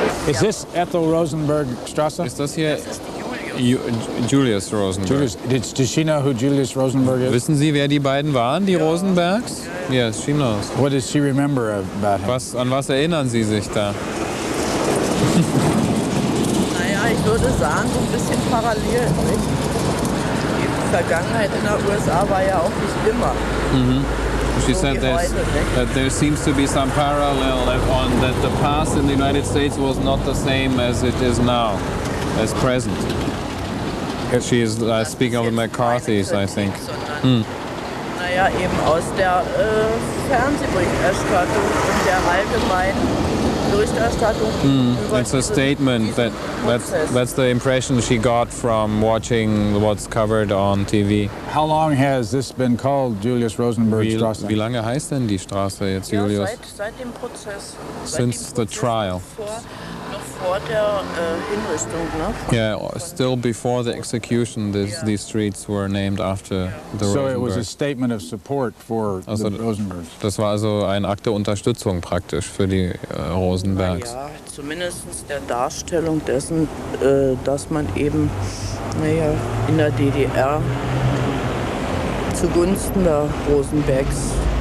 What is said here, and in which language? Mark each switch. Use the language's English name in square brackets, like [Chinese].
[English] Is this Ethel Rosenberg Strasse? [German] Ist das hier Julius Rosenberg. [English] Does she know who Julius Rosenberg is? [German] Wissen Sie, wer die beiden waren, die Rosenbergs? [English] Yes, she knows. What does she remember about him? [German] An was erinnern Sie sich da? Naja, ich würde sagen, so ein bisschen parallel. Nicht? Die Vergangenheit in der USA war ja auch nicht immer. [English] She said that there seems to be some parallel on that the past in the United States was not the same as it is now, as present. She is speaking of the McCarthys, I think. [German] Naja, eben aus der Fernsehberichterstattung und der allgemeinen Berichterstattung. [English] It's a statement that's the impression she got from watching what's covered on TV. How long has this been called Julius Rosenberg Straße? [German] Wie lange heißt denn die Straße jetzt, Julius? Ja, seit dem Prozess. [English] Since the trial. [German] Noch vor der Hinrichtung, ne? [English] Yeah, still before the execution, these streets were named after the Rosenbergs. So it was a statement of support for the Rosenbergs. [German] Das war also ein Akt der Unterstützung praktisch für die Rosenbergs. Ja, zumindest der Darstellung dessen, dass man eben in der DDR zugunsten der Rosenbergs.